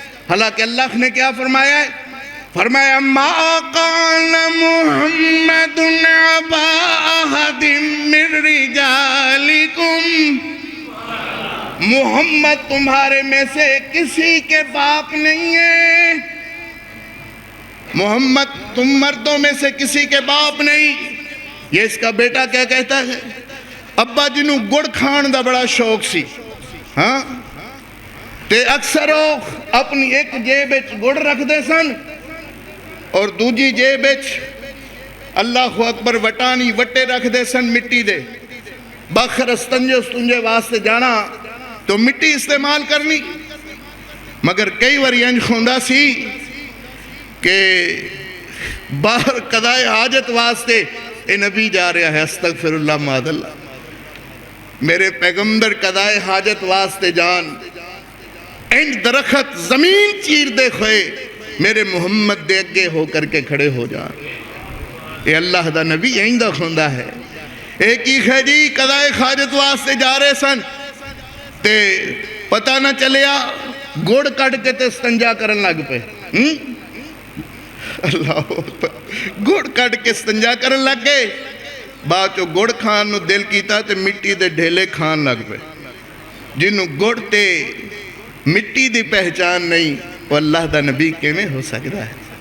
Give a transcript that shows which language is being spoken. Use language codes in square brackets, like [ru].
[ur] حالانکہ اللہ نے کیا فرمایا ہے؟ فرمایا [ar] ما قال محمد ابا احد من رجالکم. [ur] محمد تمہارے میں سے کسی کے باپ نہیں ہے. محمد تم مردوں میں سے کسی کے باپ نہیں. یہ اس کا بیٹا کیا کہتا ہے؟ [pa] ابا جنوں گڑ کھان دا بڑا شوق سی. ہاں تے اکثر اپنی ایک جیب وچ گڑ رکھ دے سن اور دوجی جیب وچ اللہ اکبر وٹانی وٹے رکھ دے سن مٹی دے. بخر استنجے واسطے جانا تو مٹی استعمال کرنی. مگر کئی واری انج ہوندا سی کہ باہر قضائے حاجت واسطے اے نبی جا رہا ہے استغفر اللہ معاذ اللہ. میرے پیغمبر قضائے حاجت واسطے جان انج درخت زمین چیر دے کھوئے میرے محمد دے اگے ہو کر کے کھڑے ہو جان. اے اللہ دا نبی انج دا کھوندا ہے. ایک ہی ہے جی قضائے حاجت واسطے جا رہے سن تے پتہ نہ چلیا گڑ کٹ کے تے استنجا کرن لگ پے. اللہ گڑ کٹ کے استنجا کرن لگ گئے. بعد چو گڑ کھان نو دل کیتا تے مٹی دے ڈھیلے کھان لگ پے. جنہوں گڑ تے مٹی دی پہچان نہیں وہ اللہ دا نبی کیویں ہو سکتا ہے.